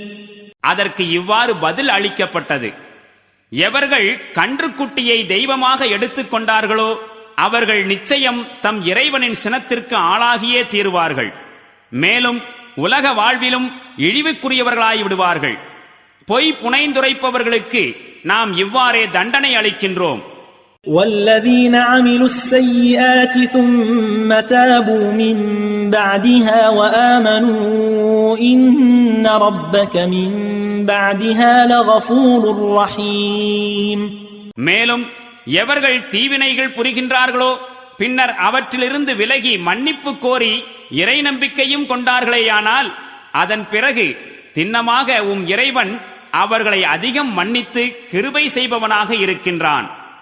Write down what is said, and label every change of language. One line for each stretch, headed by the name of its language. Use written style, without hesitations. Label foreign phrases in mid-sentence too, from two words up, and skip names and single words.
Tamil: அதற்கு இவ்வாறு பதில் அளிக்கப்பட்டது, எவர்கள் கன்றுக்குட்டியை தெய்வமாக எடுத்துக் கொண்டார்களோ அவர்கள் நிச்சயம் தம் இறைவனின் சினத்திற்கு ஆளாகியே தீருவார்கள். மேலும் உலக வாழ்விலும் இழிவுக்குரியவர்களாய் விடுவார்கள். பொய் புனைந்துரைப்பவர்களுக்கு நாம் இவ்வாறே தண்டனை அளிக்கின்றோம்.
Arabic: وَالَّذِينَ عَمِلُوا السَّيِّئَاتِ ثُمَّ تَابُوا مِن بَعْدِهَا وَآمَنُوا إِنَّ رَبَّكَ مِن بَعْدِهَا لَغَفُورٌ رَّحِيمٌ.
Tamil: மேலும் எவர்கள் தீவினைகள் புரிகின்றார்களோ பின்னர் அவற்றிலிருந்து விலகி மன்னிப்பு கோரி இறை நம்பிக்கையும் கொண்டார்களேயானால் அதன் பிறகு திண்ணமாக இறைவன் அவர்களை அதிகம் மன்னித்து கிருபை செய்பவனாக இருக்கின்றான்.